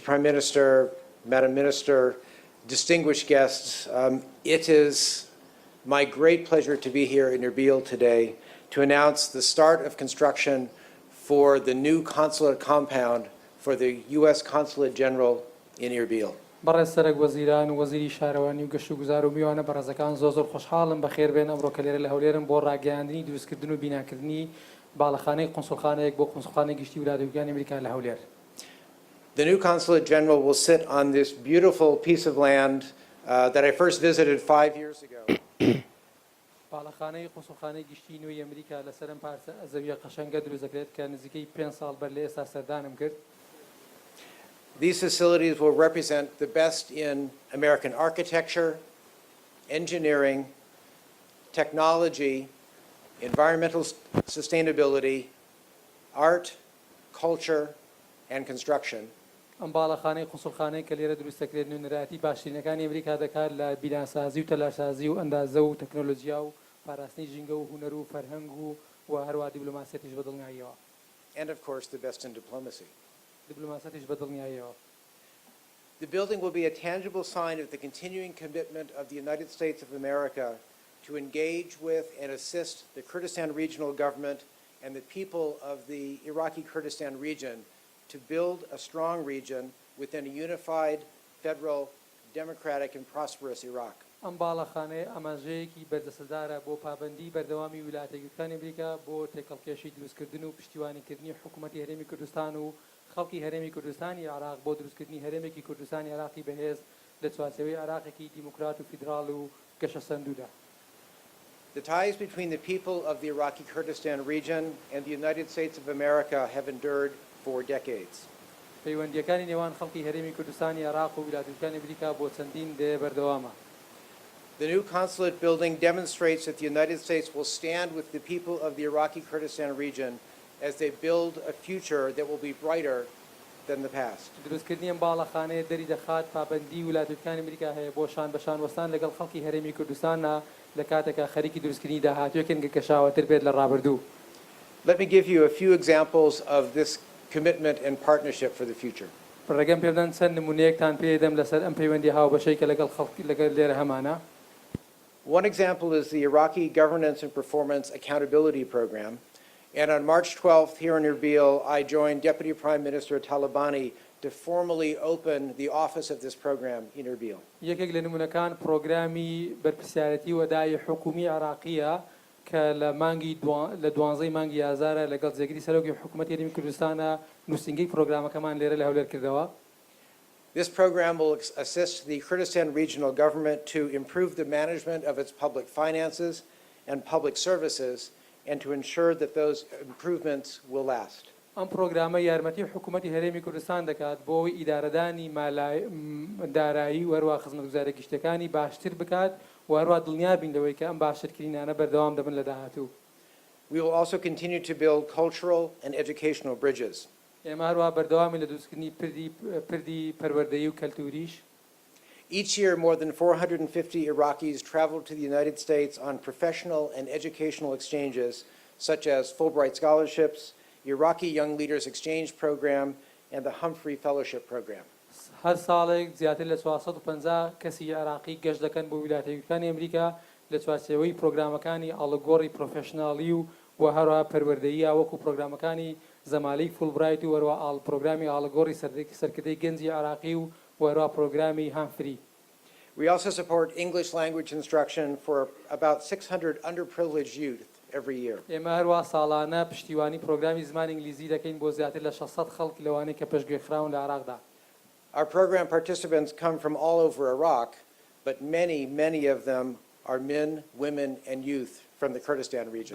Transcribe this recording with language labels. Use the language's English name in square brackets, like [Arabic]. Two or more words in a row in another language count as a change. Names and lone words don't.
[English] Prime Minister, Madam Minister, distinguished guests, it is my great pleasure to be here in Erbil today to announce the start of construction for the new consulate compound for the U.S. Consulate General in Erbil. [Central Kurdish] بەڕێز سەرۆک وەزیران و وەزیری شارەوانی و گەشت و گوزار و میوانە بەڕێزەکان زۆر خۆشحاڵم بەخێر بێن ئەمڕۆ کە لێرە لە هەولێرم بۆ ڕاگەیاندنی دروستکردن و بیناکردنی باڵەخانەی قونسڵخانەیەک بۆ قونسڵخانەی گشتی ویلایەتە ئەمریکا لە هەولێر. [English] The new Consulate General will sit on this beautiful piece of land that I first visited 5 years ago. [Central Kurdish] باڵەخانەی قونسڵخانەی گشتی نوێی ئەمریکا لەسەرم پارچە زەویە قەشەنگە دروست دەکرێت کە نزیکەی 5 ساڵ بەر لە ئێستا سەردانم کرد. [English] These facilities will represent the best in American architecture, engineering, technology, environmental sustainability, art, culture, and construction. [Central Kurdish] ئەم باڵەخانەی قونسڵخانەی کە لێرە دروست دەکرێت نوێنەراتی باشترینەکانی ئەمریکا دەکات لە بیناسازی و تەلارسازی و ئەندازە و تەکنۆلۆژیا و پاراستنی ژینگە و هونەر و فەرهەنگ و هەروە دیبلۆماسیەتیش بەدڵنیاییەوە. [English] And of course the best in diplomacy. [Central Kurdish] دیبلۆماسیەتیش بەدڵنیاییەوە. [English] The building will be a tangible sign of the continuing commitment of the United States of America to engage with and assist the Kurdistan Regional Government and the people of the Iraqi Kurdistan region to build a strong region within a unified, federal, democratic and prosperous Iraq. [Central Kurdish] ئەم باڵەخانەیە ئاماژەیەکی بەردەسەدارە بۆ پابەندی بەردەوامی ویلایەتە یەکگرتووەکانی ئەمریکا بۆ تێکەڵکێشی دروستکردن و پشتیوانیکردنی حکوومەتی هەرێمی کوردستان و خەڵکی هەرێمی کوردستانی عراق بۆ دروستکردنی هەرێمێکی کوردستانی عراقی بەهێز لە چوارچێوەی عراقێکی دیموکرات و فیدراڵ و گەشە سەندوودا. [English] The ties between the people of the Iraqi Kurdistan region and the United States of America have endured for decades. [Central Kurdish] پەیوەندیەکانی نێوان خەڵکی هەرێمی کوردستانی عراق و ویلایەتە یەکگرتووەکانی ئەمریکا بۆ چەندین دێ بەردەوامە. [English] The new consulate building demonstrates that the United States will stand with the people of the Iraqi Kurdistan region as they build a future that will be brighter than the past. [Central Kurdish] دروستکردنی ئەم باڵەخانەیە دەری دەخات پابەندی ویلایەتە یەکگرتووەکانی ئەمریکا هەیە بۆ شان وەستان لەگەڵ خەڵکی هەرێمی کوردستانە لە کاتێکە خەریکی دروستکردنی داهاتوویەکن کە کەشاوەتر بێت لە ڕابردوو. [English] Let me give you a few examples of this commitment and partnership for the future. [Central Kurdish] ڕێگەم پێ بدەن چەند نمونەیەکتان پێدەم لەسەر ئەم پەیوەندی هاوبەشەی کە لەگەڵ خەڵکی لەگەڵ لێرە هەمانە. [English] One example is the Iraqi Governance and Performance Accountability Program. And on March 12th here in Erbil, I joined Deputy Prime Minister Talabani to formally open the office of this program in Erbil. [Central Kurdish] یەکێک لە نمونەکان پرۆگرامی بەرپرسیارەتی وەدای حکومی عراقیە کە لە مانگی لە 12 مانگی ئازارە لەگەڵ جێگیری سەرۆکی حکوومەتی هەرێمی کوردستانە نووسینگەی پرۆگرامەکەمان لێرە لە هەولێر کردەوە. [English] This program will assist the Kurdistan Regional Government to improve the management of its public finances and public services and to ensure that those improvements will last. [Central Kurdish] ئەم پرۆگرامە یارمەتی حکوومەتی هەرێمی کوردستان دەکات بۆ ئەوەی ئیدارەدانی دارایی و هەروە خزمەتگوزارە گشتەکانی باشتر بکات و هەروە دڵنیا بین لەوەی کە ئەم باشترکردنانە بەردەوام دەبن لە داهاتوو. [English] We will also continue to build cultural and educational bridges. [Central Kurdish] ئێمە هەروە بەردەوامی لە دروستکردنی پردی پەروەردەیی و کەلتوریش. [English] Each year, more than 450 Iraqis travel to the United States on professional and educational exchanges, such as Fulbright scholarships, Iraqi Young Leaders Exchange Program, and the Humphrey Fellowship Program. [Central Kurdish] هەر ساڵێک زیاتر لە 450 کەسی عراقی گەشت دەکەن بۆ ویلایەتە یەکگرتووەکانی ئەمریکا لە چوارچێوەی پرۆگرامەکانی ئاڵگۆڕی پرۆفێشناڵی و هەروە پەروەردەییە وەکو پرۆگرامەکانی زەمالەی فولبرایت و هەروە پرۆگرامی ئاڵگۆڕی سەرکردەی گەنجی عراقی و هەروە پرۆگرامی هامفری. [English] We also support English language instruction for about 600 underprivileged youth every year. [Central Kurdish] ئێمە هەروە ساڵانە پشتیوانی پرۆگرامی زمانی ئینگلیزی دەکەین بۆ زیاتر لە 600 خەڵک لەوانەی کە پێشگوێخراون لە عراقدا. [English] Our program participants come from all over Iraq, but many of them are men, women, and youth from the Kurdistan region.